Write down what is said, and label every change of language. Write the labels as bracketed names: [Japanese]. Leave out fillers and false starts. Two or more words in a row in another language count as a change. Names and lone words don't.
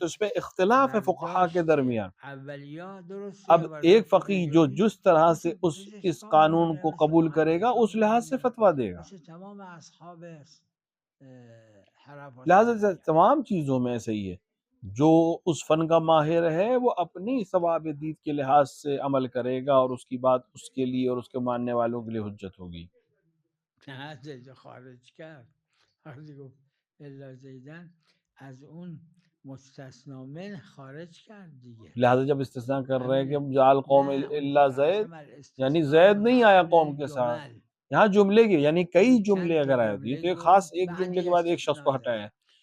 [Urdu] تو اس میں اختلاف ہے فقہا کے درمیان. اب ایک فقیہ جو جس طرح سے اس قانون کو قبول کرے گا اس لحاظ سے فتویٰ دے گا. لہٰذا تمام چیزوں میں ایسا ہی ہے، جو اس فن کا ماہر ہے وہ اپنی ثواب دید کے لحاظ سے عمل کرے گا اور اس کی بات اس کے لیے اور اس کے ماننے والوں کے لیے حجت ہوگی. [Persian] خارج کرد وقتی گفت الا زیدن از اون مستثنا من خارج کرد دیگه. [Urdu] لہٰذا جب استثناء کر رہے ہیں کہ [Arabic] جعل قوم الا زید، [Urdu] یعنی زید نہیں آیا قوم کے ساتھ، یہاں جملے کے یعنی کئی جملے اگر آئے تو یہ تو ایک خاص ایک جملے کے بعد ایک شخص کو ہٹایا ہے.